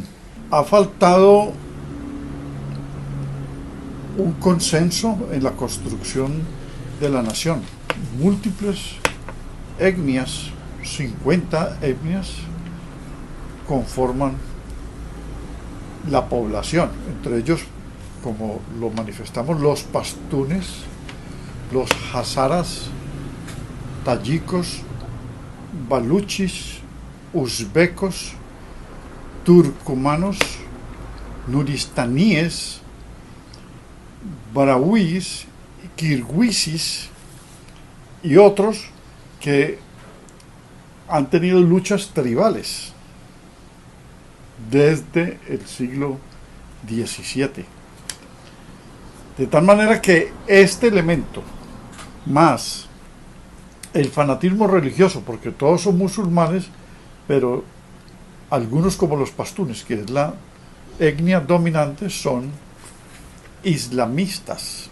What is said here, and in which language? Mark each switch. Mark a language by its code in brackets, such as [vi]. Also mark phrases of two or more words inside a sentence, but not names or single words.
[es] Ha faltado un consenso en la construcción de la nación. Múltiples etnias, 50 etnias, conforman la población, entre ellos, como lo manifestamos, los pastunes, los hazaras, tayikos, baluchis, uzbecos, turcomanos, nuristaníes, barauíes, kirguisis y otros que han tenido luchas tribales desde el siglo XVII. De tal manera que este elemento, más el fanatismo religioso, porque todos son musulmanes, pero algunos, como los pastunes, que es la etnia dominante, son islamistas.